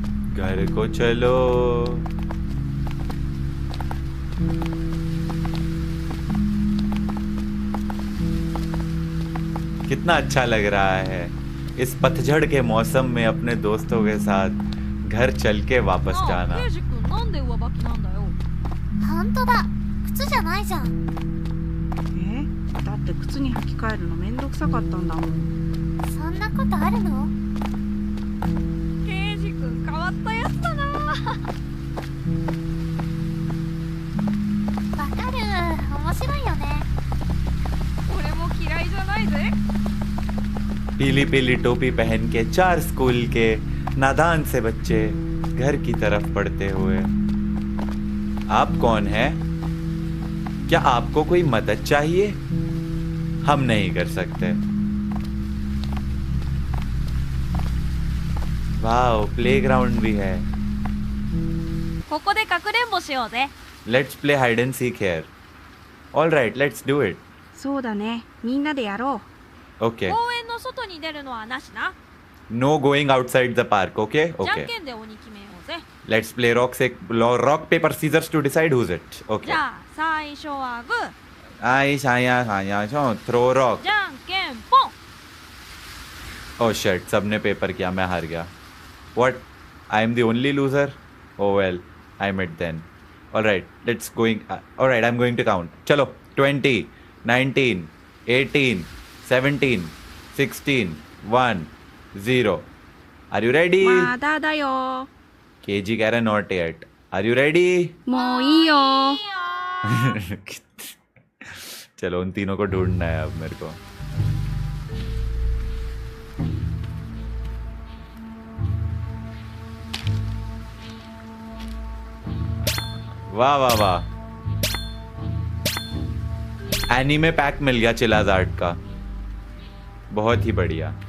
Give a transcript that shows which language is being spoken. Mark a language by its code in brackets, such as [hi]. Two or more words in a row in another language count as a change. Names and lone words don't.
[hi] घर को चलो। कितना अच्छा लग रहा है इस पतझड़ के मौसम में अपने दोस्तों के साथ घर चल के वापस [ja] なあ [hi] जाना। [ja] ケイジ君なんで上履きなんだよ。本当だ、靴じゃないじゃん。だって靴に履き替えるのめんどくさかったんだもん。そんなことあるの？ケイジ君変わったやつだな。わかる、面白いよね。俺も嫌いじゃないぜ。 [hi] पीली पीली टोपी पहन के 4 स्कूल के नादान से बच्चे घर की तरफ बढ़ते हुए। आप कौन हैं? क्या आपको कोई मदद चाहिए? हम नहीं कर सकते। वाओ, प्लेग्राउंड भी है। [ja] ここでかくれんぼしようぜ。 [en] Let's play hide and seek here. All right, let's do it. [ja] そうだね、みんなでやろう。 [en] Okay. [ja] 公園の外に出るのはなしな。 [en] No going outside the park. Okay. [ja] じゃん [en] Okay. [ja] けんで鬼決めようぜ。 [en] Let's play rock paper scissors to decide who's it. [ja] じ [en] Okay. [ja] ゃあ最初はグー、 आई शाया शाया शो थ्रो रॉक। じゃんけんぽん。 [en] Oh shit, [hi] सबने पेपर किया, मैं हार गया। What? [en] I am the only loser? Oh well, I met then. All right, let's going. All right, I'm going to count. [hi] चलो 20, 19, 18, 17, 16, 1, 0. [en] Are you ready? [ja] まだだよ。 [hi] KG कह रहा है [en] not yet. Are you ready? [ja] もういいよ。 [hi] चलो उन तीनों को ढूंढना है अब मेरे को। वाह वाह वाह, [en] anime pack [hi] मिल गया चिलाज आर्ट का, बहुत ही बढ़िया।